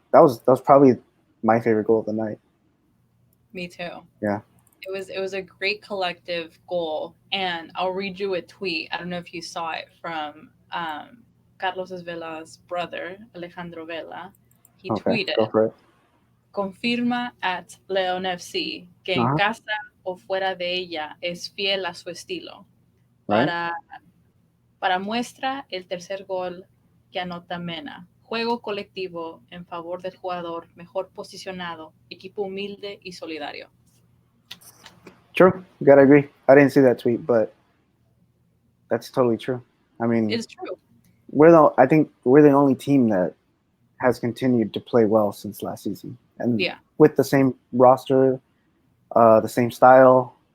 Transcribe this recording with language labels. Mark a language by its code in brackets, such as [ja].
[en] That was probably my favorite goal of the night. Me too. Yeah. It was a great collective goal, and I'll read you a tweet. I don't know if you saw it from Carlos Vela's brother, Alejandro Vela. He tweeted, go for it. [es] confirma at León FC que en casa o fuera de ella es fiel a su estilo. [en] Right. [es] Para muestra el tercer gol que anota Mena. Juego colectivo en favor del jugador mejor posicionado, equipo humilde y solidario. [en] True. You gotta agree. I didn't see that tweet, but that's totally true. I mean, It's true. I think we're the only team that has continued to play well since last season, and with the same roster, the same style.